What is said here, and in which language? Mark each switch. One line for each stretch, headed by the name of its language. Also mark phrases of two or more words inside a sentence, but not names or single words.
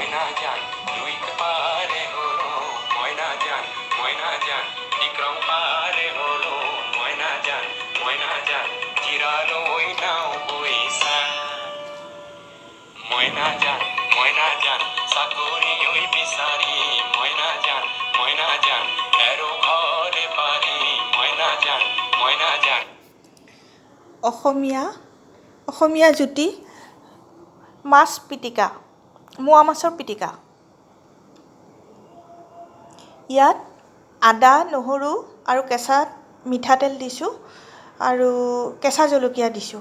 Bangla: জান দুই পারে হলো ময়না জান বিক্রম পারে হলো ময়না জান চিরালো ওই নাও বইসা ময়না জান চাকরি ওই বিচারি ময়না জান এরো ঘরে পারি ময়না জান
Assamese: অসমীয়া জুতি মাছ পিটিকা, মোৱা মাছৰ পিটিকা। ইয়াত আদা, নহৰু আৰু কেঁচা মিঠাতেল দিছোঁ আৰু কেঁচা জলকীয়া দিছোঁ।